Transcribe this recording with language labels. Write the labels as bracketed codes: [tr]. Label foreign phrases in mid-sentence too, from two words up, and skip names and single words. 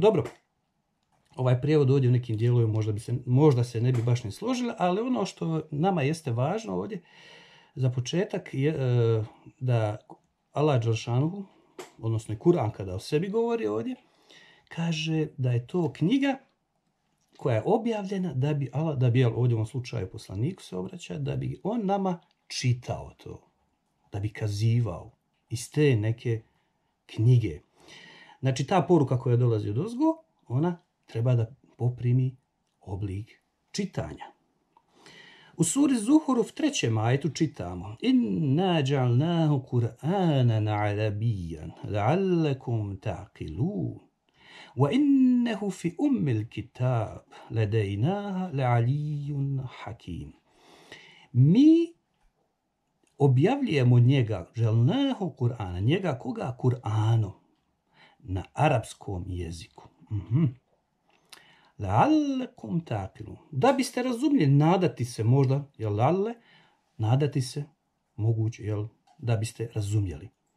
[bs] Dobro, ovaj prijevod ovdje u nekim dijelovima možda se ne bi baš ni složila, ali ono što nama jeste važno ovdje za početak je da Allah dželšanuhu odnosno i Kur'an kada o sebi govori ovdje, kaže da je to knjiga koja je objavljena da bi ovdje u ovom slučaju poslaniku se obraća, da bi on nama čitao to, da bi kazivao iz te neke knjige. Znači, ta poruka koja dolazi od ozgo, ona treba da poprimi oblik čitanja. U suri Zuhuruf 3. ajetu čitamo: [ar] إنا جعلناه قرآنا عربيا لعلكم تعقلون وإنه في أم الكتاب لدينا لعلي حكيم. [bs] Mi objavljujemo njega, želnahu Kur'ana, njega koga? Kur'anom, na arapskom jeziku. [ar] لعلكم تعقلون. [bs] Da biste razumjeli, nadati se možda, jel la'alle, nadati se, moguće, jel, da biste razumjeli.